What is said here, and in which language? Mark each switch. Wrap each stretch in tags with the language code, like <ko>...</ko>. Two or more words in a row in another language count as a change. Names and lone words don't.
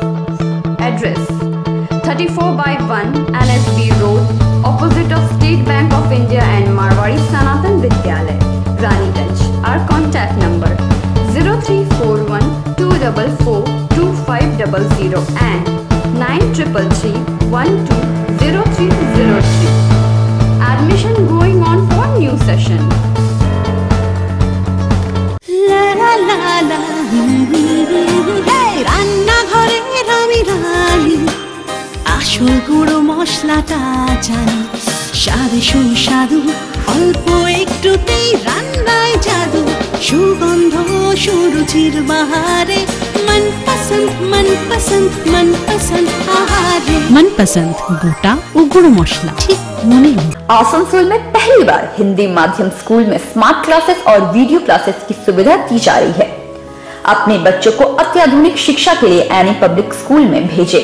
<en>Address 34/1 NSB Road, opposite of State Bank of India and Marwari Sanatan Vidyalaya, Raniganj. Our contact number 0341 244 2500 and 9333 120303. Admission going on for new session. La la la la.</en> <bn>হে, রান্না ঘরে রামি রানী. আসল গুড় মশলাটা জানি. স্বাদে সুস্বাদু অল্প একটুতেই রান্নায় জাদু। সুগন্ধ সুরুচির বাহারে মনপসন্দ মনপসন্দ মনপসন্দ আহারে। মনপসন্দ গোটা আর গুড় মশলা ঠিক মনে।</bn> <hi>आसनसोल में पहली बार हिंदी माध्यम स्कूल में</hi> <en>smart classes</en> <hi>और</hi> <en>video classes</en> <hi>की सुविधा दी जा रही है। अपने बच्चों को अत्याधुनिक शिक्षा के लिए एनी पब्लिक स्कूल में भेजें।</hi>